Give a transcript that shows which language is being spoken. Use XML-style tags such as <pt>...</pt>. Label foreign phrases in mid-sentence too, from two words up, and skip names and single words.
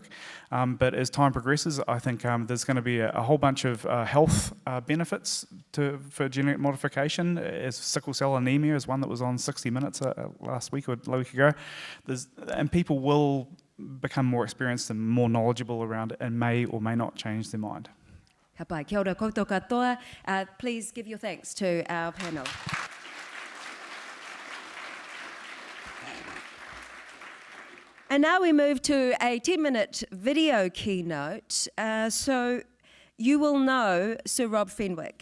<en>But as time progresses, I think there's going to be a whole bunch of health benefits for genetic modification. As sickle cell anemia is one that was on 60 Minutes last week or a week ago. And people will become more experienced and more knowledgeable around it and may or may not change their mind.</en> <mi>Ka pai, kia ora koutou katoa.</mi> <en>Please give your thanks to our panel. And now we move to a 10-minute video keynote. So you will know Sir Rob Fenwick.</en>